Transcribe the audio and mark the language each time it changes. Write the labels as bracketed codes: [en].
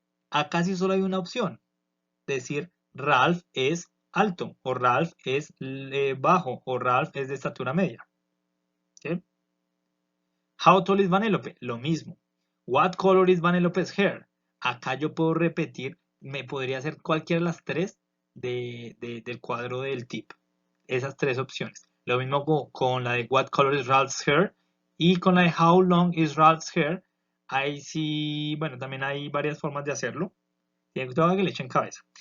[es] Acá sí solo hay una opción. Decir Ralph es alto, o Ralph es bajo, o Ralph es de estatura media. ¿Sí? [en] How tall is Vanellope? [es] Lo mismo. [en] What color is Vanellope's hair? [es] Acá yo puedo repetir, me podría hacer cualquiera de las 3 del cuadro del tip. Esas 3 opciones. Lo mismo con la de [en] What color is Ralph's hair [es] y con la de [en] How long is Ralph's hair. [es] Ahí sí, bueno, también hay varias formas de hacerlo. Tienen que le echen cabeza.